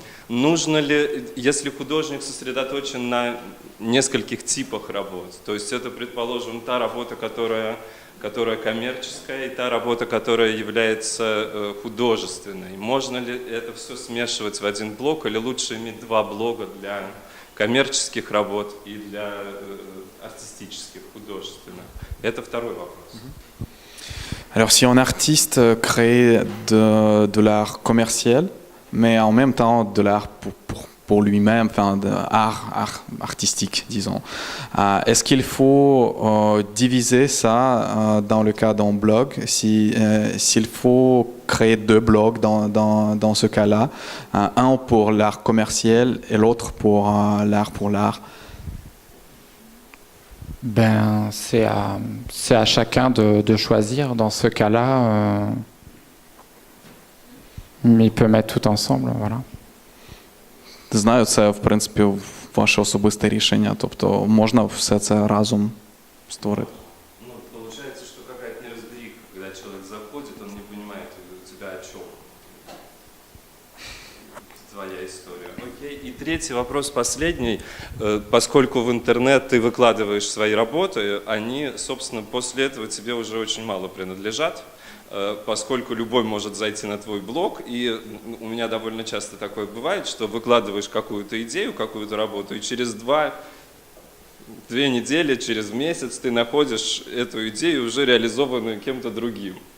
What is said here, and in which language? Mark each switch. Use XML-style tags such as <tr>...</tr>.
<ru>Нужно ли, если художник сосредоточен на нескольких типах работ, то есть это, предположим, та работа, которая коммерческая, и та работа, которая является художественной. Можно ли это все смешивать в один блок, или лучше иметь два блога для коммерческих работ и для артистических, hudожественных? Это второй вопрос.</ru> <fr>Alors, si un artiste crée de l'art commercial, mais en même temps de l'art pour lui-même, enfin, art artistique, disons, est-ce qu'il faut diviser ça dans le cas d'un blog, s'il faut créer deux blogs dans ce cas-là, un pour l'art commercial et l'autre pour l'art? Ben, c'est à chacun de choisir. Dans ce cas-là, il peut mettre tout ensemble, voilà.</fr> <uk>Знаю, це, в принципі, ваше особисте рішення, тобто можна все це разом створити.</uk> <ru>Ну, получается, что какая-то неразбериха, когда человек заходит, он не понимает у тебя о чем. Твоя история. Окей. И третий вопрос, последний. Поскольку в интернет ты выкладываешь свои работы, они, собственно, после этого тебе уже очень мало принадлежат, поскольку любой может зайти на твой блог, и у меня довольно часто такое бывает, что выкладываешь какую-то идею, какую-то работу, и через 2 недели, через месяц ты находишь эту идею уже реализованную кем-то другим.</ru>